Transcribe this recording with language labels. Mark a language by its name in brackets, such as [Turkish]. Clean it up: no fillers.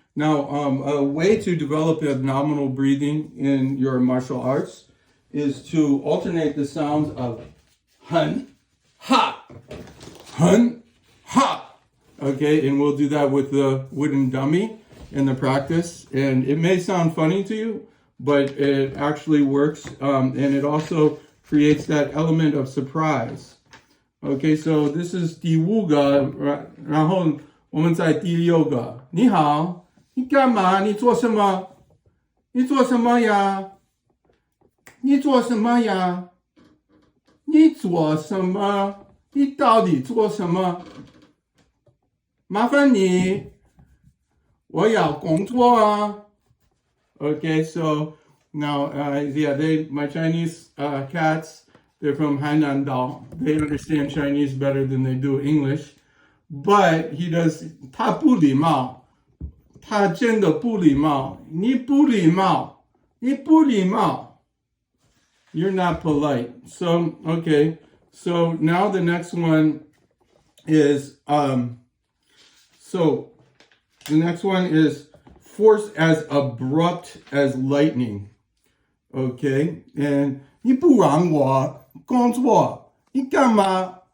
[English] Now, a way to develop abdominal breathing in your martial arts is to alternate the sounds of hun, ha, hun, ha. Okay, and we'll do that with the wooden dummy in the practice. And it may sound funny to you, but it actually works. And it also creates that element of surprise. Okay, so this is [Chinese] 第五个，然后我们在第六个。你好，你干嘛？你做什么？你做什么呀？你做什么呀？你做什么？你到底做什么？麻烦你，我要工作啊。 [English] Okay, so now, my Chinese cats, they're from Hainan Dao. They understand Chinese better than they do English. But he does, [Chinese] 他不礼貌，他真的不礼貌，你不礼貌，你不礼貌。 [English] You're not polite. So, okay. So now the next one is, so the next one is force as abrupt as lightning. Okay, and [Chinese] 你不让我工作，你干嘛？